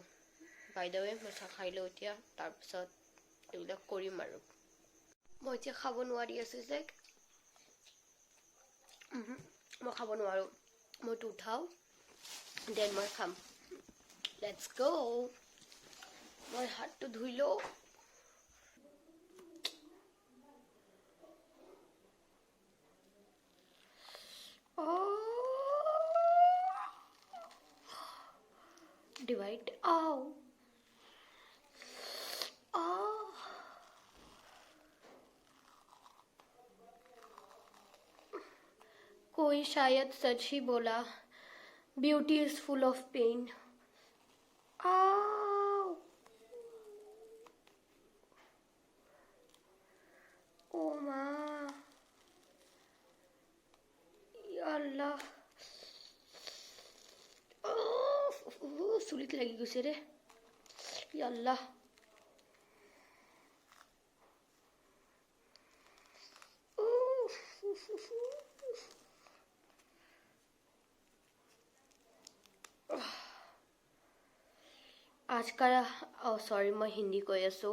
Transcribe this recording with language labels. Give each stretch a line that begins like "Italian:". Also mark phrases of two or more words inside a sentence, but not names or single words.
English: by the way
Assamese: মই চাহ খাই লওঁ এতিয়া, তাৰপিছত এইবিলাক কৰিম আৰু। মই এতিয়া খাব নোৱাৰি আছো যে, মই খাব নোৱাৰো। মইতো উঠাও, দেন মই খাম।
English: let's go.
Assamese: মই হাতটো ধুই লওঁ।
Hindi: डिवाइड आओ कोई शायद सच ही बोला,
English: beauty is full of pain.
Hindi: ओ माँ, अल्लाह,
Assamese: চুলিত লাগি গৈছে ৰে, আল্লাহ। আজকাল সৰি মই হিন্দী কৈ আছো।